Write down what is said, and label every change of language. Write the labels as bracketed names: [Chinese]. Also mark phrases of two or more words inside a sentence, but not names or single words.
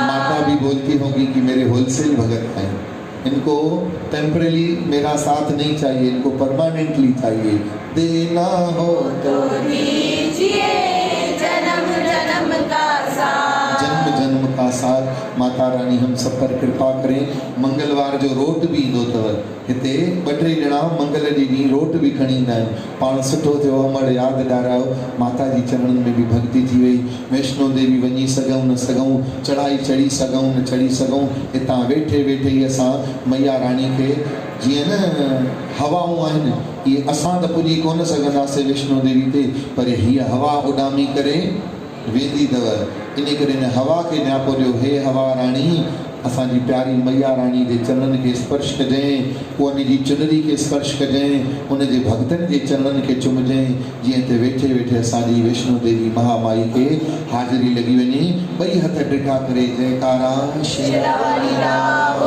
[Hindi] माता भी बोलती होगी कि मेरे होलसेल भगत हैं, इनको टेम्पररी मेरा साथ नहीं चाहिए, इनको परमानेंटली चाहिए। देना हो तो दीजिए जन्म जन्म का साथ, जन्म जन्म का साथ। माता रानी हम सब पर कृपा करें। [Sindhi] मंगलवार जो रोट भी ईंदो अथव, हिते ॿ टे ॼणा मंगल जे ॾींहुं रोट बि खणी ईंदा आहिनि। पाण सुठो थियो अमड़ यादि ॾियारायो, माता जी चरणनि में बि भक्ति थी वई। वैष्णो देवी वञी सघूं न सघूं, चढ़ाई चढ़ी सघूं न चढ़ी सघूं, हितां वेठे वेठे ई असां मैया रानी खे जीअं न हवाऊं आहिनि, इहे असां त पुॼी कोन सघंदासीं वैष्णो देवी ते, पर हीअ हवा उॾामी करे वेंदी अथव। इन करे हिन हवा खे न्यापो ॾियो। हे हवा रानी, असांजी प्यारी मैया रानी जे चरणनि खे स्पर्श कजांइ, उन जी चुनरी खे स्पर्श कजांइ, उन जे भक्तनि जे चरणनि खे चुमजांइ, जीअं त वेठे वेठे असांजी वैष्णो देवी महामाई खे हाज़िरी लॻी वञे। ॿई हथ ॾिठा करे जयकारा शेरा वाली राम।